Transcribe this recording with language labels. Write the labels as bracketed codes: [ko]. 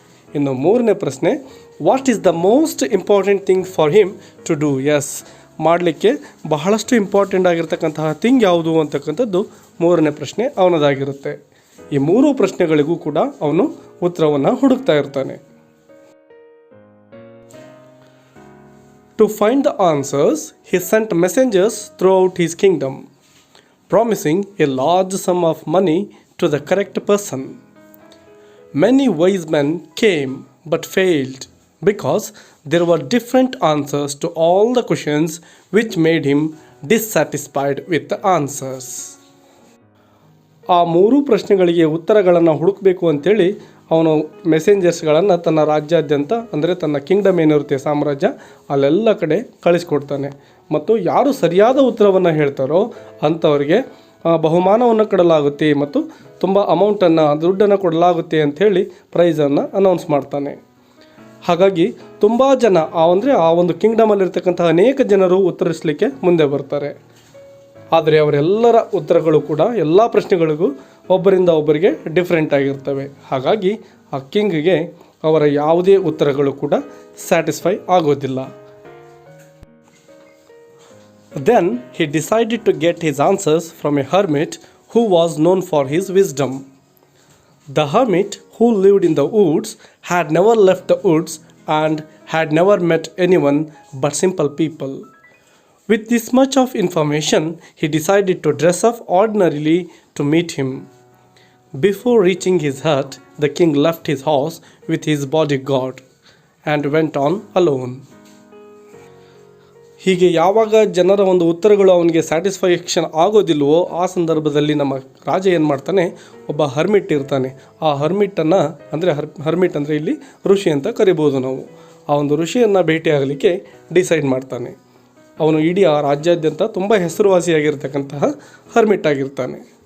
[kn] ಇನ್ನು ಮೂರನೇ ಪ್ರಶ್ನೆ, [en] What is the most important thing for him to do? [kn] S, ಮಾಡಲಿಕ್ಕೆ ಬಹಳಷ್ಟು ಇಂಪಾರ್ಟೆಂಟ್ ಆಗಿರ್ತಕ್ಕಂತಹ ಥಿಂಗ್ ಯಾವುದು ಅಂತಕ್ಕಂಥದ್ದು ಮೂರನೇ ಪ್ರಶ್ನೆ ಅವನದಾಗಿರುತ್ತೆ. ಈ 3 ಪ್ರಶ್ನೆಗಳಿಗೂ ಕೂಡ ಅವನು ಉತ್ತರವನ್ನು ಹುಡುಕ್ತಾ ಇರ್ತಾನೆ. [en] To find the answers, he sent messengers throughout his kingdom, promising a large sum of money to the correct person. Many wise men came but failed because there were different answers to all the questions, which made him dissatisfied with the answers. [kn] ಆ 3 ಪ್ರಶ್ನೆಗಳಿಗೆ ಉತ್ತರಗಳನ್ನು ಹುಡುಕಬೇಕು ಅಂತೇಳಿ ಅವನು ಮೆಸೆಂಜರ್ಸ್ಗಳನ್ನು ತನ್ನ ರಾಜ್ಯಾದ್ಯಂತ, ಅಂದರೆ ತನ್ನ ಕಿಂಗ್ಡಮ್ ಏನಿರುತ್ತೆ ಸಾಮ್ರಾಜ್ಯ, ಅಲ್ಲೆಲ್ಲ ಕಡೆ ಕಳಿಸ್ಕೊಡ್ತಾನೆ. ಮತ್ತು ಯಾರು ಸರಿಯಾದ ಉತ್ತರವನ್ನು ಹೇಳ್ತಾರೋ ಅಂಥವ್ರಿಗೆ ಬಹುಮಾನವನ್ನು ಕೊಡಲಾಗುತ್ತೆ ಮತ್ತು ತುಂಬ ದುಡ್ಡನ್ನು ಕೊಡಲಾಗುತ್ತೆ ಅಂಥೇಳಿ ಪ್ರೈಸನ್ನು ಅನೌನ್ಸ್ ಮಾಡ್ತಾನೆ. ಹಾಗಾಗಿ ತುಂಬ ಜನ ಆ ಒಂದು ಕಿಂಗ್ಡಮಲ್ಲಿರ್ತಕ್ಕಂಥ ಅನೇಕ ಜನರು ಉತ್ತರಿಸಲಿಕ್ಕೆ ಮುಂದೆ ಬರ್ತಾರೆ. ಆದರೆ ಅವರೆಲ್ಲರ ಉತ್ತರಗಳು ಕೂಡ ಎಲ್ಲ ಪ್ರಶ್ನೆಗಳಿಗೂ ಒಬ್ಬರಿಂದ ಒಬ್ಬರಿಗೆ ಡಿಫ್ರೆಂಟ್ ಆಗಿರ್ತವೆ. ಹಾಗಾಗಿ ಆ ಕಿಂಗ್ಗೆ ಅವರ ಯಾವುದೇ ಉತ್ತರಗಳು ಕೂಡ ಸ್ಯಾಟಿಸ್ಫೈ ಆಗೋದಿಲ್ಲ. [en] Then he decided to get his answers from a hermit who was known for his wisdom. The hermit who lived in the woods had never left the woods and had never met anyone but simple people. With this much of information, he decided to dress up ordinarily to meet him. Before reaching his hut, the king left his house with his bodyguard and went on alone. [kn] ಹೀಗೆ ಯಾವಾಗ ಜನರ ಒಂದು ಉತ್ತರಗಳು ಅವನಿಗೆ satisfaction ಆಗೋದಿಲ್ವೋ ಆ ಸಂದರ್ಭದಲ್ಲಿ ನಮ್ಮ ರಾಜ ಏನು ಮಾಡ್ತಾನೆ, ಒಬ್ಬ ಹರ್ಮಿಟ್ ಇರ್ತಾನೆ. ಆ ಹರ್ಮಿಟನ್ನು ಹರ್ಮಿಟ್ ಅಂದರೆ ಇಲ್ಲಿ ಋಷಿ ಅಂತ ಕರಿಬೋದು ನಾವು. ಆ ಒಂದು ಋಷಿಯನ್ನು ಭೇಟಿಯಾಗಲಿಕ್ಕೆ ಡಿಸೈಡ್ ಮಾಡ್ತಾನೆ. ಅವನು ಇಡೀ ಆ ರಾಜ್ಯಾದ್ಯಂತ ತುಂಬ ಹೆಸರುವಾಸಿಯಾಗಿರ್ತಕ್ಕಂತಹ ಹರ್ಮಿಟ್ ಆಗಿರ್ತಾನೆ.